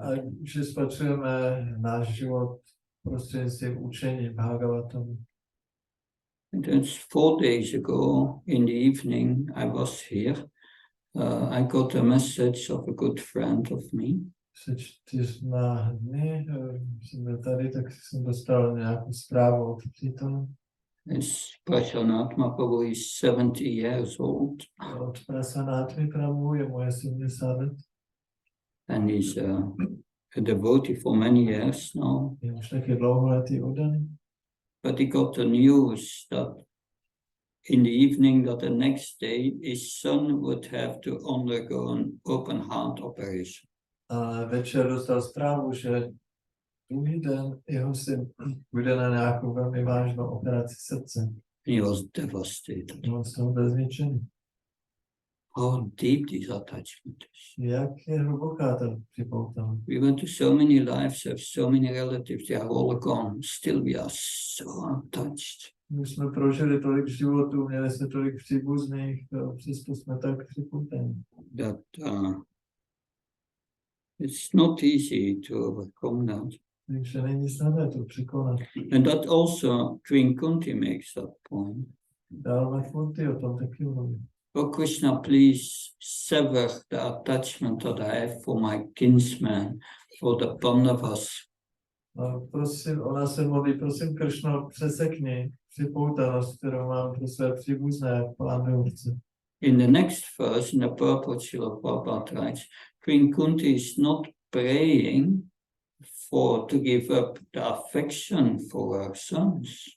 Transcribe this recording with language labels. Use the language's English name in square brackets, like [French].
[Czech] A že spatřujeme náš život prostřednictvím učení Bhagavatamu. [English] And it's 4 days ago in the evening I was here. I got a message of a good friend of me. [Czech] Před 4 dny jsem byl tady, tak jsem dostal nějakou zprávu od přítele. [English] Prashanatma Prabhu is 70 years old. [Czech] Od Prasanatmy Prabhu je moje 70 let. [English] And he's a devotee for many years now. [Czech] Je už taky dlouholetý oddaný. [English] But he got the news that in the evening that the next day his son would have to undergo an open heart operation. [Czech] A večer dostal zprávu, že druhý den jeho syn bude na nějakou velmi vážnou operaci srdce. [English] He was devastated. [Czech] On z toho byl zničený. [English] How deep this attachment is. [Czech] Jak je hluboká ta připoutanost. [English] We went to so many lives, have so many relatives, they are all gone. Still we are so attached. [Czech] My jsme prožili tolik životů, měli jsme tolik příbuzných, přesto jsme tak připoutaní. [English] That it's not easy to overcome that. [Czech] Takže není snadné to překonat. [English] And that also Queen Kunti makes that point. [Czech] Dál Kunti o tom taky mluví. [English] Oh Krishna, please sever the attachment that I have for my kinsman, for the Pandavas. [Czech] Prosím, ona se modlí, prosím Kršno, přesekni připoutanost, kterou mám pro své příbuzné Pandavce. [English] In the next verse, in the purport Srila Prabhupada writes, Queen Kunti is not praying to give up the affection for her sons.